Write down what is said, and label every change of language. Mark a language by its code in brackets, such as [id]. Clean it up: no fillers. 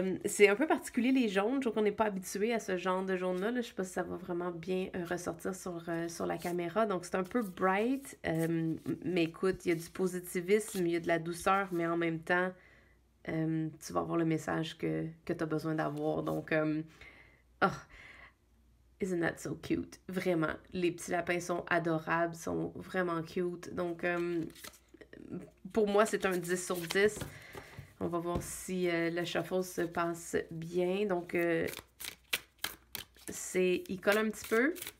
[fr] c'est un peu particulier les jaunes, je trouve qu'on n'est pas habitué à ce genre de jaune-là. Là. Je sais pas si ça va vraiment bien ressortir sur la caméra. Donc c'est un peu bright, mais écoute, il y a du positivisme, il y a de la douceur, mais en même temps... tu vas avoir le message que tu as besoin d'avoir. [en] Donc, oh, isn't that so cute? [fr] Vraiment, les petits lapins sont adorables, sont vraiment cute. Donc, pour moi, c'est un 10 sur 10. On va voir si le shuffle se passe bien. Donc, il colle un petit peu.